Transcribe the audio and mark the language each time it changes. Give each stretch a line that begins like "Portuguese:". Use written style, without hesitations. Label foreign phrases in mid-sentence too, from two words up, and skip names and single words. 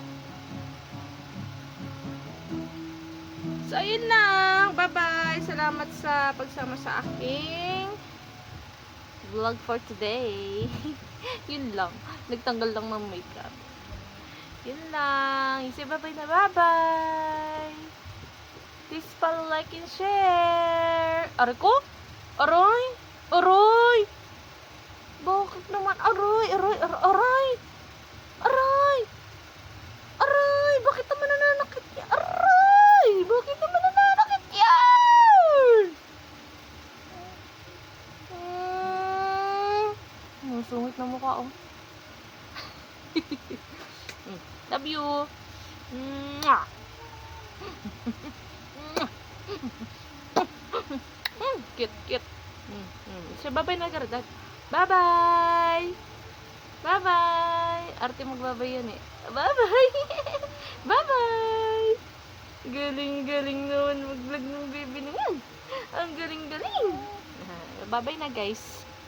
Filipino: So, ayun lang. Bye-bye. Salamat sa pagsama sa aking vlog
English: for today.
Filipino: Yun lang. Nagtanggal lang ng makeup. Yun lang.
English: Say bye-bye
Filipino: na bye-bye.
English: Please follow, like, and share.
Filipino: Aray ko? Aray? Aray? Bakit naman? Aray? Aray? Aray? Aray? Aray? Bakit naman nananakit yan? Aray? Bakit naman nananakit yan? Sungit na mukha, oh.
English: Love you. Mwah. Cute, cute. So,
Filipino: bye-bye na, Gardat. Bye-bye.
English: Bye-bye.
Filipino: Arte magbabay yan eh. Bye-bye.
English: Bye-bye.
Filipino: Galing-galing naman mag-vlog ng baby naman. Ang galing-galing. Bye-bye na, guys.